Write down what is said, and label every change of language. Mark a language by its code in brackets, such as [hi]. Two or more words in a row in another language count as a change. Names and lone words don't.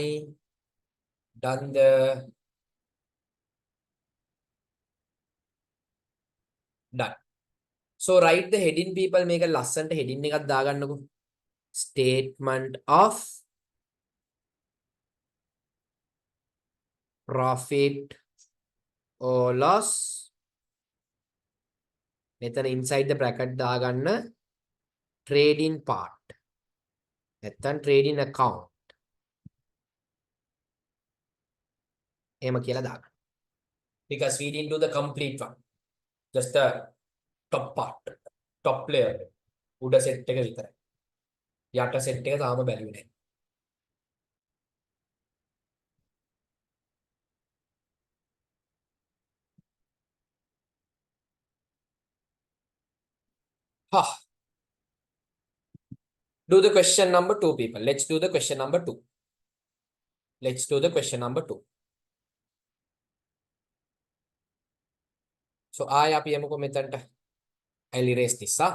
[en] Done the done. So write the heading, people. Make a [si] ලස්සන්ට heading එකක් දාගන්නකෝ. [en] Statement of profit or loss. [si] මෙතන [en] inside the bracket [si] දාගන්න [en] trading part. [si] නැත්තම් [en] trading account. [si] එහෙම කියලා දාගන්න. [en] Because we didn't do the complete one. Just the top part. Top layer. [si] උඩ set එක විතරයි. යට set එක තාම බැලුවේ නැහැ. [en] Do the question number 2, people. Let's do the question number 2. Let's do the question number 2. [si] So ආය අපි යමුකෝ මෙතනට. [en] I'll erase this.